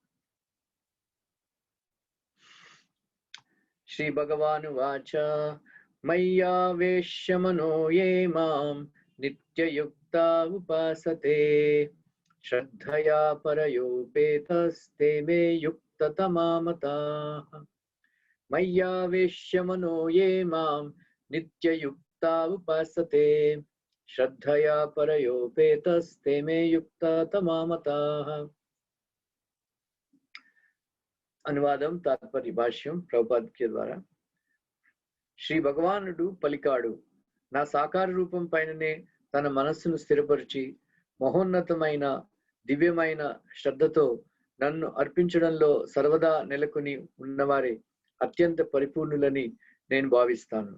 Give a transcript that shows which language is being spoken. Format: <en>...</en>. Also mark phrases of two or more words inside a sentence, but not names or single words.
<sa>श्री भगवानुवाच मय्यावेश्य मनो ये मां नित्ययुक्ता उपासते श्रद्धया परयोपेतस्ते मे युक्ततमा मताः। मय्यावेश्य मनो ये मां नित्ययुक्ता उपासते श्रद्धया परयोपेतस्ते मे युक्ततमा मताः।</sa> <te>అనువాదం తాత్పర్య భాష్యం ప్రభుపాద్ కి ద్వారా. శ్రీ భగవానుడు పలికాడు, నా సాకార రూపం పైననే తన మనస్సును స్థిరపరిచి మహోన్నతమైన దివ్యమైన శ్రద్ధతో నన్ను అర్పించడంలో సర్వదా నెలకొని ఉన్నవారే అత్యంత పరిపూర్ణులని నేను భావిస్తాను.</te>